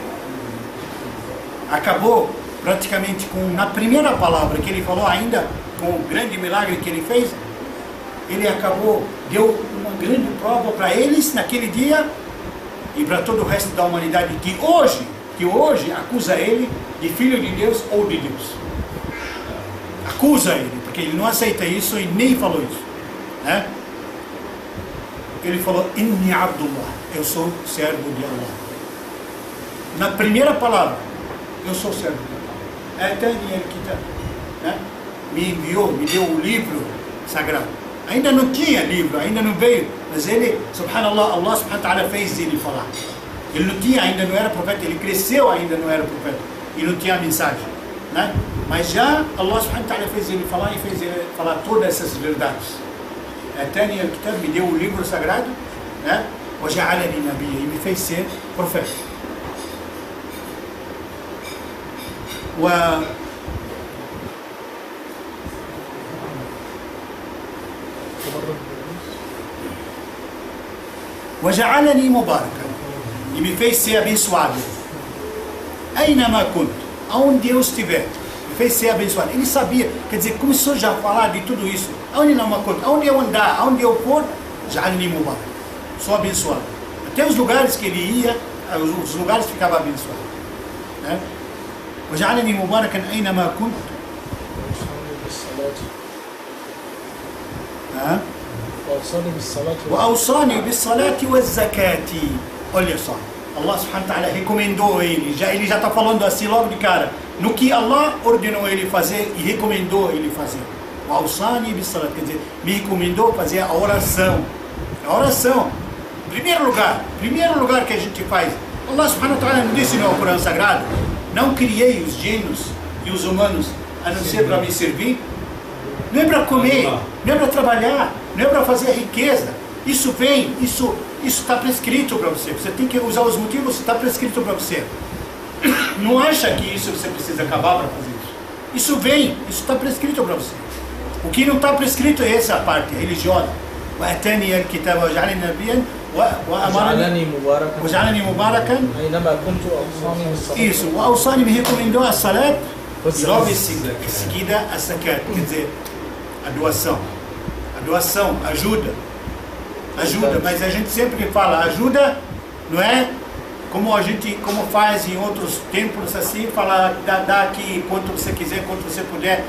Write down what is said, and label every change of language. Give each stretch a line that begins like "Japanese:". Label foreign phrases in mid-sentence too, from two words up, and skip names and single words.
Portuguese: Acabou praticamente na primeira palavra que ele falou, ainda com o grande milagre que ele fez, ele acabou, deu uma grande prova para eles naquele dia e para todo o resto da humanidade que hoje acusa ele de filho de Deus ou de Deus. Acusa ele, porque ele não aceita isso e nem falou isso, né? Ele falou,
Arabic: إني عبد الله,
Portuguese: eu sou servo de Allah. Na primeira palavra, eu sou servo de Allah.
Arabic: آتاني الكتاب,
Portuguese: né? Me enviou, me deu o livro sagrado. Ainda não tinha livro, ainda não veio, mas ele,
Arabic: سبحان الله، الله سبحانه وتعالى
Portuguese: fez ele falar. Ele não tinha, ainda não era profeta, ele cresceu, ainda não era profeta, e não tinha mensagem, né? Mas já
Arabic: الله سبحانه وتعالى
Portuguese: fez ele falar e fez ele falar todas essas verdades.
Arabic: آتاني الكتاب,
Portuguese: me deu o livro sagrado, né?
Arabic: وَجَعَلَنِي نَبِيًّا,
Portuguese: e me fez ser profeta.
Arabic: وَجَعَلَنِي مُبَارَكًا,
Portuguese: e me fez ser abençoado.
Arabic: أَيْنَمَا كُنْتُ,
Portuguese: aonde eu estiver, me fez ser abençoado. Ele sabia, quer dizer, começou já a falar de tudo isso. Aonde eu andar, aonde eu for,
Arabic: جَعَلَنِي مُبَارَكًا,
Portuguese: sou abençoado. Até os lugares que ele ia, os lugares ficavam abençoados, né?
Arabic: وَجَعَلَنِي مُبَارَكًا أَيْنَمَا كُنْتُ. وأوصاني بالصلاة والزكاة.
Portuguese: Olha só,
Arabic: الله سبحانه وتعالى
Portuguese: recomendou ele já está falando assim logo de cara, no que Allah ordenou ele fazer e recomendou ele fazer.
Arabic: وأوصاني بالصلاة,
Portuguese: quer dizer, me recomendou fazer a oração. A oração, primeiro lugar que a gente faz.
Arabic: الله سبحانه وتعالى
Portuguese: não disse no Corão Sagrado, não criei os gênios e os humanos a não ser para me servir. Não é para comer, não é para trabalhar, não é para fazer riqueza. Isso está prescrito para você. Você tem que usar os motivos, está prescrito para você. Não acha que isso você precisa acabar para fazer isso. Isso está prescrito para você. O que não está prescrito é essa parte religiosa.
Arabic: وَأَتَانِيَ الْكِتَابَ وَجَعَلَنِي نَبِيًّا وَجَعَلَنِي مُبَارَكًا أينما كنت أوصاني بالصلاة.
Portuguese: Isso, o Awsani me recomendou a salat e logo em seguida a zakat, quer dizer, a doação. A doação ajuda, mas a gente sempre fala, ajuda não é como faz em outros templos assim, falar, dá aqui quanto você quiser, quanto você puder.